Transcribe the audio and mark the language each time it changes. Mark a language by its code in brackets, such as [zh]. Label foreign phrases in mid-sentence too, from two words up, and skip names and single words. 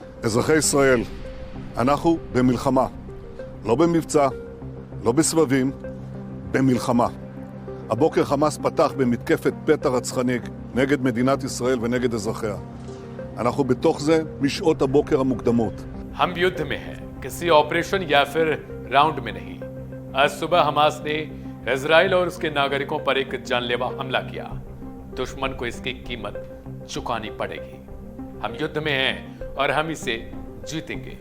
[he] אזרחי ישראל, אנחנו במלחמה, לא במבצע, לא בסבבים, במלחמה. הבוקר חמאס פתח במתקפת פתע רצחני נגד מדינת ישראל ונגד אזרחיה. אנחנו בתוך זה משעות הבוקר המוקדמות. [hi] हम युद्ध में हैं, किसी ऑपरेशन या फिर राउंड में नहीं। आज सुबह हमास ने इजराइल और उसके नागरिकों पर एक जानलेवा हमला किया। दुश्मन को इसकी कीमत चुकानी पड़ेगी। हम युद्ध में हैं और हम इसे जीतेंगे।